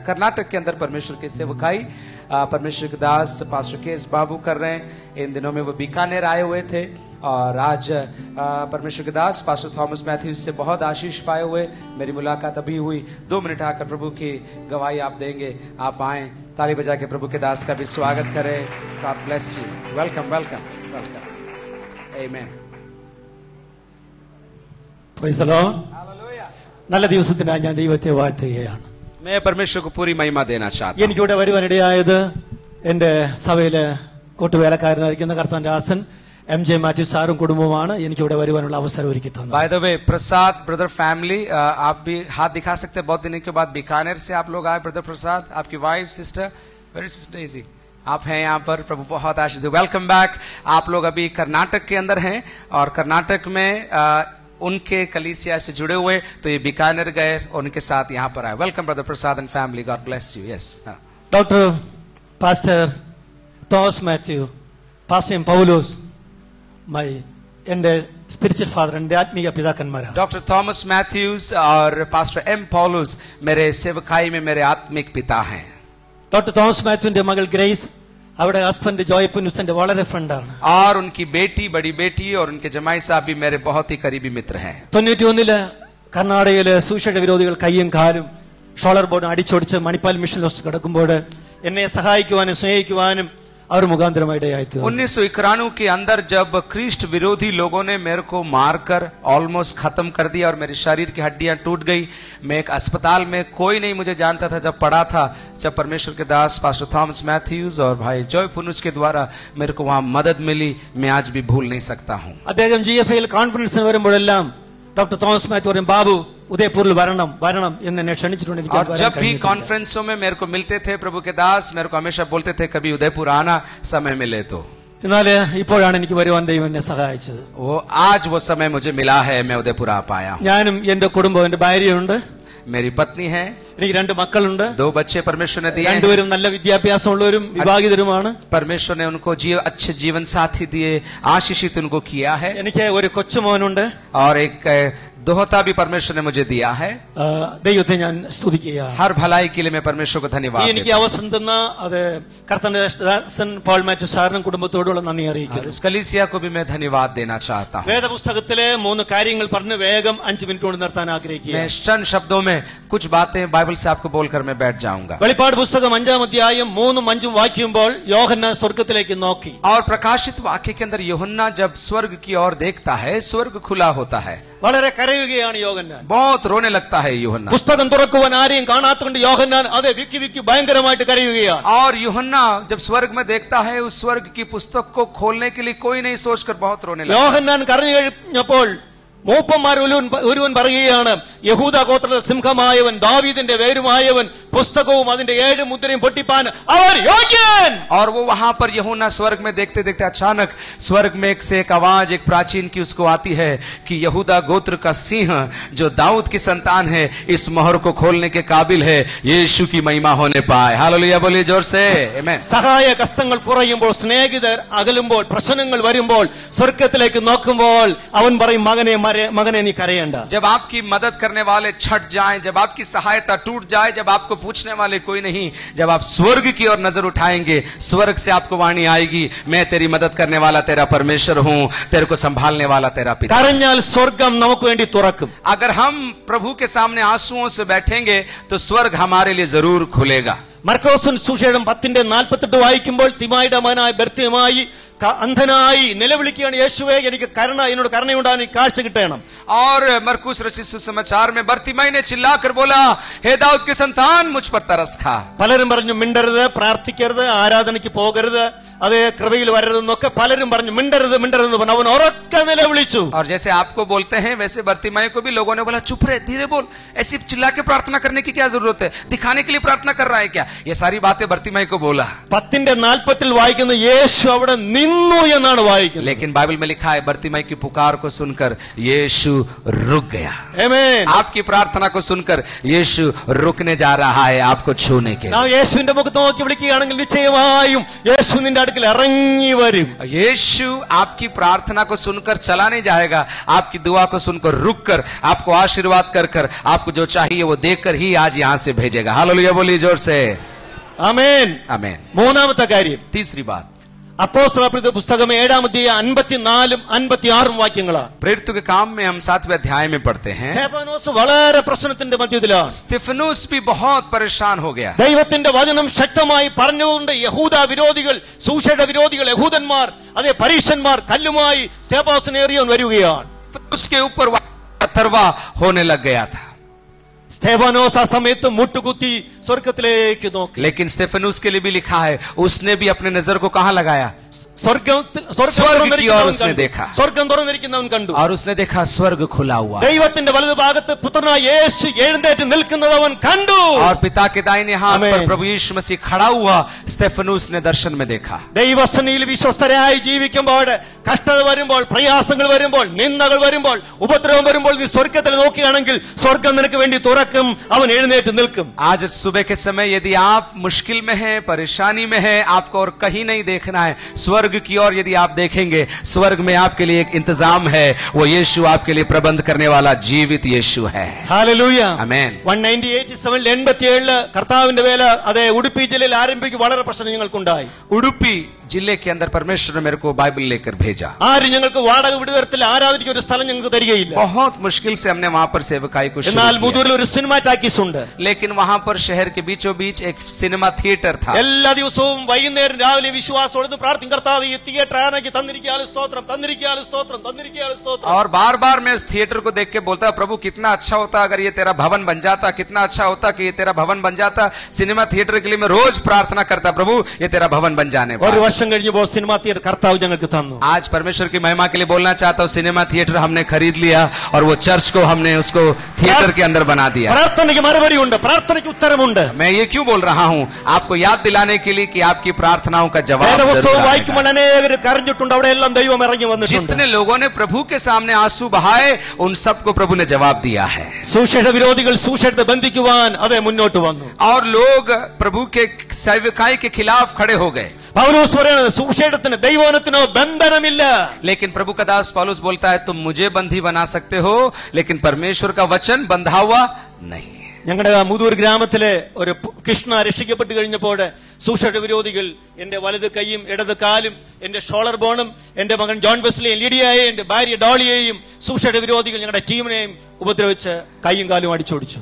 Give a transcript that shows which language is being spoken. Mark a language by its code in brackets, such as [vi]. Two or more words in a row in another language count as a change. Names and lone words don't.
[hi] कर्नाटक के अंदर परमेश्वर की सेवकाई परमेश्वर के दास पास्टर केएस बाबू कर रहे हैं। इन दिनों में वो बीकानेर आए हुए थे और आज परमेश्वर के दास पास्टर थॉमस मैथ्यूज से बहुत आशीष पाए हुए मेरी मुलाकात अभी हुई। 2 मिनट आकर प्रभु की गवाही आप देंगे। आप आए, ताली बजा के प्रभु के दास का भी स्वागत करें। [en] God bless you. Welcome welcome welcome. Amen. Praise the Lord. [ml] നല്ല ദിവസത്തിനായി ഞാൻ ദൈവത്തെ വാഴ്ത്തുകയാണ്. [hi] मैं परमेश्वर को पूरी महिमा देना चाहता हूं। [ml] എനിക്കിവിടെ വരുവാനിടയായത് എന്റെ സഭയിലെ കൂട്ടുവേലക്കാരനായിരിക്കുന്ന കർത്താവിന്റെ ദാസൻ MJ മാത്യു സാറും കുടുംബവുമാണ് എനിക്കിവിടെ വരുവാനുള്ള അവസരം ഒരുക്കി തന്നത്. [en] By the way, [hi] प्रसाद [en] brother family, [hi] आप भी हाथ दिखा सकते हैं। बहुत दिनों के बाद बीकानेर से आप लोग आए। ब्रदर प्रसाद, आपकी वाइफ सिस्टर, वेरी सिस्टर इजी, आप हैं यहाँ पर। प्रभु बहुत आशीष दे। [en] welcome back. [hi] आप लोग अभी कर्नाटक के अंदर हैं और कर्नाटक में उनके कलीसिया से जुड़े हुए, तो ये बीकानेर गए और उनके साथ यहाँ पर आए। [en] Welcome brother Prasad and family, God bless you. यस, [ml] डॉक्टर पास्टर തോമസ് മാത്യു, പാസ്റ്റർ എം പൗലോസ്, എന്റെ [en] spiritual father [ml] എന്റെ ആത്മീയ പിതാക്കന്മാരാണ്. [hi] डॉक्टर थॉमस मैथ्यूज और पास्टर एम पॉलूस मेरे सेवकाई में मेरे आत्मिक पिता हैं। [ml] ഡോക്ടർ തോമസ് മാത്യുവിന്റെ മകൾ ഗ്രേസ്, അവിടെ ഹസ്ബൻഡ് ജോയപ്പനുസന്റെ വളരെ ഫ്രണ്ടാണ്. [hi] और उनकी बेटी, बड़ी बेटी और उनके जमाई साहब भी मेरे बहुत ही करीबी मित्र हैं। [ml] 91 കർണാടകയിലെ സുവിശേഷ വിരോധികൾ കയ്യും കാലും ഷോളർ ബോർഡ് അടിച്ചൊടിച്ച് മണിപ്പാൽ മിഷൻ ഹോസ്റ്റ് കിടക്കുമ്പോൾ എന്നെ സഹായിക്കുവാനും സ്നേഹിക്കുവാനും और मुगांतरमाई [hi] 1991 के अंदर जब ख्रिस्ट विरोधी लोगों ने मेरे को मारकर ऑलमोस्ट खत्म कर दिया और मेरे शरीर की हड्डियां टूट गई, मैं एक अस्पताल में, कोई नहीं मुझे जानता था, जब पड़ा था, जब परमेश्वर के दास पास्टर थॉमस मैथ्यूज और भाई जॉय पुनुस के द्वारा मेरे को वहां मदद मिली, मैं आज भी भूल नहीं सकता हूं। [ml] അദ്ദേഹം GFL കോൺഫറൻസിന് വരുമ്പോഴെല്ലാം ഡോക്ടർ തോമസ് മാത്യു പറയും, ബാബു उदयपुर വരണം വരണം എന്നെ ക്ഷണിച്ചിട്ടുണ്ട്. [hi] और जब भी कॉन्फ्रेंसों में मेरे को मिलते थे प्रभु के दास मेरे को हमेशा बोलते थे कभी उदयपुर आना, समय मिले तो। [ml] എന്നാൽ ഇപ്പോഴാണ് എനിക്ക് വരുവാൻ ദൈവം എന്നെ സഹായിച്ചത്. [hi] वो आज वो समय मुझे मिला है, मैं उदयपुर आ पाया हूं। [ml] ഞാനും എന്റെ കുടുംബം, എന്റെ ഭാര്യയുണ്ട്, [hi] मेरी पत्नी है, [ml] എനിക്ക് 2 മക്കളുണ്ട്, [hi] 2 बच्चे परमेश्वर ने दिए, [ml] രണ്ടുപേരും നല്ല വിദ്യാഭ്യാസമുള്ളവരും വിവാഹിതരുമാണ്. [hi] परमेश्वर ने उनको अच्छे जीवन साथी दिए, आशीषित उनको किया है। [ml] എനിക്ക് ഒരു കൊച്ചുമോനുണ്ട് [hi] और एक दोहता भी परमेश्वर ने मुझे दिया है। [ml] ദൈവത്തെ ഞാൻ സ്തുതിക്കുകയാണ്. [hi] हर भलाई के लिए मैं परमेश्वर को धन्यवाद देता हूं। [ml] എനിക്ക് അവസരം തന്ന അത് കർത്താവിന്റെ ദാസൻ പോൾ മാത്യു സാറിനും കുടുംബത്തോടുള്ള നന്ദി അറിയിക്കുന്നു. [hi] इस कलीसिया को भी मैं धन्यवाद देना चाहता हूं। [ml] വേദപുസ്തകത്തിലെ 3 കാര്യങ്ങൾ പറഞ്ഞ് വേഗം 5 മിനിറ്റ് കൊണ്ട് നിർത്താൻ ആഗ്രഹിക്കുകയാണ്. [hi] मैं चंद शब्दों में कुछ बातें बाइबल से आपको बोलकर मैं बैठ जाऊंगा। [ml] വെളിപ്പാട് പുസ്തകം 5-ാം അധ്യായം 3-ഉം 5-ഉം വായിക്കുമ്പോൾ യോഹന്നാൻ സ്വർഗ്ഗത്തിലേക്ക് നോക്കി. [hi] और प्रकाशित वाक्य के अंदर यूहन्ना जब स्वर्ग की ओर देखता है, स्वर्ग खुला होता है, [ml] വളരെ കരയുകയാണ് യോഹന്നാൻ. [hi] बहुत रोने लगता है यूहन्ना। [ml] പുസ്തകം തുറക്കുവാൻ ആരെയും കാണാത്തതുകൊണ്ട് യോഹന്നാൻ അതെ വിക്കി വിക്കി ഭയങ്കരമായിട്ട് കരയുകയാണ്. [hi] और यूहन्ना जब स्वर्ग में देखता है, उस स्वर्ग की पुस्तक को खोलने के लिए कोई नहीं सोचकर बहुत रोने लगता है। [ml] യോഹന്നാൻ കരഞ്ഞു കഴിഞ്ഞപ്പോൾ മൂപ്പന്മാർ ഒരുവൻ പറയുകയാണ്, യഹൂദ ഗോത്രത്തിലെ സിംഹമായവൻ, ദാവീദിന്റെ വേരുമായവൻ, പുസ്തകവും അതിന്റെ 7 മുദ്രയും പൊട്ടിപ്പാൻ അവൻ യോഗ്യൻ. [hi] और वो वहां पर यूहन्ना स्वर्ग में देखते देखते अचानक स्वर्ग में एक से एक आवाज, एक प्राचीन की उसको आती है कि यहूदा गोत्र का सिंह जो दाऊद की संतान है, इस मोहर को खोलने के काबिल है, यीशु की महिमा होने पाए। हालेलुया बोलिए जोर से, आमीन। [ml] സഹായ കഷ്ടങ്ങൾ കുറയുമ്പോൾ, സ്നേഹിതർ അകലുമ്പോൾ, പ്രശ്നങ്ങൾ വരുമ്പോൾ, സ്വർഗ്ഗത്തിലേക്ക് നോക്കുമ്പോൾ അവൻ പറയും, मगने नहीं करेंडा। [hi] जब आपकी मदद करने वाले छट जाएं, जब आपकी सहायता टूट जाए, जब आपको पूछने वाले कोई नहीं, जब आप स्वर्ग की ओर नजर उठाएंगे, स्वर्ग से आपको वाणी आएगी, मैं तेरी मदद करने वाला तेरा परमेश्वर हूं, तेरे को संभालने वाला तेरा पिता। [ml] करഞ്ഞാൽ സ്വർഗ്ഗം നമുക്ക് വേണ്ടി തുറക്കും. [hi] अगर हम प्रभु के सामने आंसुओं से बैठेंगे तो स्वर्ग हमारे लिए जरूर खुलेगा। [ml] മർക്കോസ് സുവിശേഷം 10:48 വായിക്കുമ്പോൾ തിമായിയുടെ മകനായ ബർത്തിമായി അന്ധനായി നിലവിളിക്കുകയാണ്, യേശുവേ എനിക്ക് കരുണ, എന്നോട് കരുണയുണ്ടാകാൻ കാഴ്ച കിട്ടണം. [hi] और मरकुस रचित सुसमाचार में बर्तिमाई ने चिल्लाकर बोला, हे दाऊद के संतान मुझ पर तरस खा। [ml] പലരും പറഞ്ഞു മിണ്ടരുത്, പ്രാർത്ഥിക്കരുത്, ആരാധനയ്ക്ക് പോകരുത്, അതേ കൃപയിൽ വരരുതെന്നൊക്കെ പലരും പറഞ്ഞു. മിണ്ടരുത് മിണ്ടരുതെന്ന് പറഞ്ഞു. അവൻ ഉറക്കെ നിലവിളിച്ചു. [hi] और जैसे आपको बोलते हैं वैसे बर्तिमाई को भी लोगों ने बोला चुप रहे, धीरे बोल, ऐसी चिल्ला के प्रार्थना करने की क्या जरूरत है, दिखाने के लिए प्रार्थना कर रहा है क्या, ये सारी बातें बर्तिमाई को बोला. [ml] 10:40 വായിക്കുന്ന യേശു അവിടെ നിന്നു എന്നാണ് വായിക്കുന്നത്. [hi] लेकिन बाइबल में लिखा है बर्तिमाई की पुकार को सुनकर यीशु रुक गया. [ml] ആമേൻ. [hi] आपकी प्रार्थना को सुनकर यीशु रुकने जा रहा है आपको छूने के. [ml] നാം യേശുവിന്റെ മുഖത്ത് നോക്കി വിളിക്കുകയാണെങ്കിൽ നിശ്ചയമായും യേശു നിന്റെ അടുക്കൽ ഇറങ്ങി വരും. [hi] यीशु आपकी प्रार्थना को सुनकर चला नहीं जाएगा, आपकी दुआ को सुनकर रुक कर आपको आशीर्वाद कर कर आपको जो चाहिए वो देकर ही आज यहां से भेजेगा. हालेलुया बोलिए जोर से. [ml] ആമേൻ. [hi] आमीन. [ml] മൂന്നാമത്തെ കാര്യം, [hi] तीसरी बात, [ml] അപ്പോസ്തലപ്രവൃത്തി പുസ്തകം 7:54 വാക്യങ്ങളാണ്. [hi] प्रेरितों के काम में हम 7वें अध्याय में पढ़ते हैं. [ml] സ്തെഫാനോസ് വളരെ പ്രശ്നത്തിന്റെ മധ്യത്തിലാണ്. [hi] स्तिफनुस भी बहुत परेशान हो गया. [ml] ദൈവത്തിന്റെ വചനം ശക്തമായി പറഞ്ഞുകൊണ്ട് യഹൂദ വിരോധികൾ, സുവിശേഷ വിരോധികൾ, യഹൂദന്മാർ, അതേ പരീശന്മാർ കല്ലുമായി സ്തെഫാനോസിനെ എറിയാൻ വരികയാണ്. [hi] उसके ऊपर पत्थरवा होने लग गया था. [ml] സ്തെഫാനോസ് ആ സമയത്ത് മുട്ടുകുത്തി സ്വർഗത്തിലേക്ക് നോക്കി. [hi] लेकिन स्तेफनुस के लिए भी लिखा है उसने भी अपने नजर को कहां लगाया, [ml] സ്വർഗം തുറന്നിരിക്കുന്നവൻ കണ്ടു. [hi] और उसने देखा स्वर्ग खुला हुआ. [ml] ദൈവത്തിന്റെ വലതു ഭാഗത്ത് പുത്രനായ യേശു എഴുന്നേറ്റ് നിൽക്കുന്നത് അവൻ കണ്ടു. [hi] और पिता के दाहिने हाथ पर प्रभु यीशु मसीह खड़ा हुआ स्तेफनुस ने दर्शन में देखा. [ml] ദൈവസന്നിധിയിൽ വിശ്വസ്തരായി ജീവിക്കുമ്പോൾ, കഷ്ടത വരുമ്പോൾ, പ്രയാസങ്ങൾ വരുമ്പോൾ, നിന്ദകൾ വരുമ്പോൾ, ഉപദ്രവം വരുമ്പോൾ നീ സ്വർഗത്തിൽ നോക്കുകയാണെങ്കിൽ സ്വർഗം നിനക്ക് വേണ്ടി തുറക്കും. അവൻ എഴുന്നേറ്റ് നിൽക്കും. [hi] आज सुबह के समय यदि आप मुश्किल में हैं, परेशानी में हैं, आपको और कहीं नहीं देखना है, स्वर्ग की ओर यदि आप देखेंगे, स्वर्ग में आपके लिए एक इंतजाम है. वो यीशु आपके लिए प्रबंध करने वाला जीवित यीशु है. [ml] ഹല്ലേലൂയ. ആമേൻ. 197 കർത്താവിന്റെ വേല അതേ ഉടുപ്പി ജില്ലയിൽ ആരംഭിക്കും. വളരെ പ്രശ്നം ഞങ്ങൾക്കുണ്ടായി. [hi] उडुपी जिले के अंदर परमेश्वर ने मेरे को बाइबल लेकर भेजा. [ml] ആരും ഞങ്ങൾക്ക് വാടക വിടുതരത്തിൽ ആരാധിക്കാൻ ഒരു സ്ഥലം ഞങ്ങൾക്ക് തരികയില്ല. [hi] बहुत मुश्किल से हमने वहां पर सेवकाई को शुरू [ml] എന്നാൽ [hi] किया. [ml] മുതൂരിൽ ഒരു [en] cinema talkies [ml] ഉണ്ട്. [hi] लेकिन वहां पर शहर के बीचों बीच एक [en] cinema theatre [hi] था. [ml] എല്ലാ ദിവസവും വൈകുന്നേരം രാവിലെ വിശ്വാസത്തോടെ പ്രാർത്ഥിക്കും, കർത്താവേ ഈ തിയേറ്റർ ആനയ്ക്ക് തന്നിരിക്കാലും സ്തോത്രം, തന്നിരിക്കാലും സ്തോത്രം, തന്നിരിക്കാലും സ്തോത്രം. [hi] और बार बार मैं उस थिएटर को देख के बोलता, प्रभु कितना अच्छा होता अगर ये तेरा भवन बन जाता, कितना अच्छा होता कि ये तेरा भवन बन जाता. [en] cinema theatre [hi] के लिए मैं रोज प्रार्थना करता, प्रभु ये तेरा भवन बन जाने [ml] ഒരു [hi] पाए. [ml] വർഷം കഴിഞ്ഞപ്പോൾ [en] cinema theatre [ml] കർത്താവ് ഞങ്ങൾക്ക് തന്നു. [hi] आज परमेश्वर की महिमा के लिए बोलना चाहता हूँ, [en] cinema theatre [hi] हमने खरीद लिया और वो चर्च को हमने उसको थिएटर के अंदर बना दिया. [ml] പ്രാർത്ഥനയ്ക്ക് മറുപടി ഉണ്ട്, പ്രാർത്ഥനയ്ക്ക് ഉത്തരമുണ്ട്. [hi] मैं ये क्यों बोल रहा हूँ, आपको याद दिलाने के लिए कि आपकी प्रार्थनाओं का जवाब जरूर [ml] വേദപുസ്തകം [hi] आएगा. [ml] വായിക്കുമ്പോൾ അനേകർ കരഞ്ഞിട്ടുണ്ട്. അവിടെ എല്ലാം ദൈവം ഇറങ്ങി വന്നിട്ടുണ്ട്. [hi] जितने लोगों ने प्रभु के सामने आंसू बहाए उन सबको प्रभु ने जवाब दिया है. [ml] സുവിശേഷ വിരോധികൾ സുവിശേഷത്തെ ബന്ധിക്കുവാൻ അതേ മുന്നോട്ട് വന്നു. [hi] और लोग प्रभु के सेवकाई के खिलाफ खड़े हो गए. [ml] പൗലോസ് പറയുന്നത് സുവിശേഷത്തിന് ദൈവവചനത്തിനോ ബന്ധനമില്ല. [hi] लेकिन प्रभु का दास पौलुस बोलता है तुम मुझे बंधी बना सकते हो लेकिन परमेश्वर का वचन बंधा हुआ नहीं. [ml] ഞങ്ങളുടെ മുതൂർ ഗ്രാമത്തിലെ ഒരു കൃഷ്ണ രക്ഷിക്കപ്പെട്ട് കഴിഞ്ഞപ്പോൾ സുവിശേഷ വിരോധികൾ എന്റെ വലത് കൈയും ഇടത് കാലും എന്റെ ഷോളർ ബോണും എന്റെ മകൻ ജോൺ വെസ്ലിയെയും ലിഡിയയെയും എന്റെ ഭാര്യ ഡോളിയെയും സുവിശേഷ വിരോധികൾ ഞങ്ങളുടെ ടീമിനെയും ഉപദ്രവിച്ച് കൈയും കാലും അടിച്ചോടിച്ചു.